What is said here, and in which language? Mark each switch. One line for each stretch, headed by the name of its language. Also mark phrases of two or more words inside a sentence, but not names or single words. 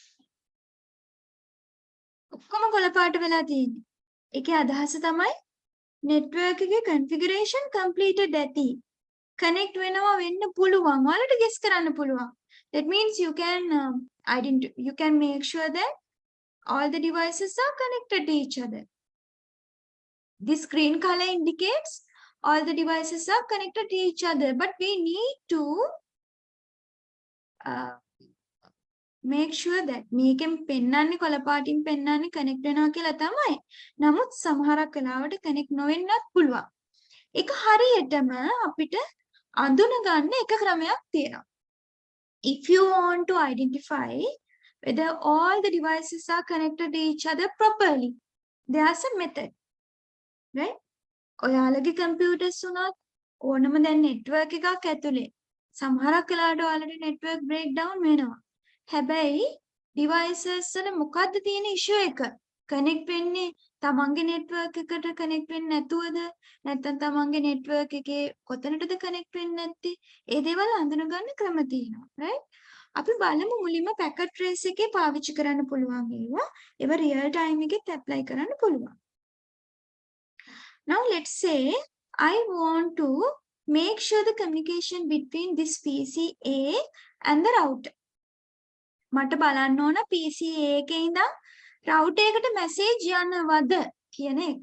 Sinhala: ඔක්කොම කොළ පාට වෙලා තියෙන්නේ. ඒකේ අදහස තමයි network එකේ
English: configuration completed
Sinhala: ඇති. connect වෙනවා වෙන්න පුළුවන්. ඔයාලට guess කරන්න පුළුවන්.
English: That means you can you can make sure that all the devices are connected to each other. This green color indicates all the devices are connected to each other, but we need to make sure that
Sinhala: මේකෙන් පෙන්වන්නේ කොළ පාටින් පෙන්වන්නේ connect වෙනවා කියලා තමයි. නමුත් සමහරක් වෙලාවට connect නොවෙන්නත් පුළුවන්. ඒක හරියටම අපිට අඳුන ගන්න එක ක්‍රමයක් තියෙනවා.
English: If you want to identify whether all the devices are connected to each other properly, there's a method, right?
Sinhala: ඔයාලගේ computers උනත් ඕනම දැන් network එකක් ඇතුලේ සමහරක් වෙලාවට ඔයාලට
English: network breakdown
Sinhala: වෙනවා. හැබැයි devices වල මොකද්ද තියෙන issue එක? connect වෙන්නේ තමන්ගේ network එකට connect වෙන්නේ නැතුවද? නැත්නම් තමන්ගේ network එකේ කොතනටද connect වෙන්නේ නැත්තේ? ඒ දේවල් අඳුන ගන්න ක්‍රම තියෙනවා, right? අපි බලමු මුලින්ම
English: packet trace
Sinhala: එකේ පාවිච්චි කරන්න පුළුවන් ඒවා. ඒවා
English: real time
Sinhala: එකෙත් apply කරන්න පුළුවන්.
English: Now let's say I want to make sure the communication between this PC A and the router.
Sinhala: මට බලන්න ඕන PC A එකේ ඉඳන් router එකට message යනවද කියන එක.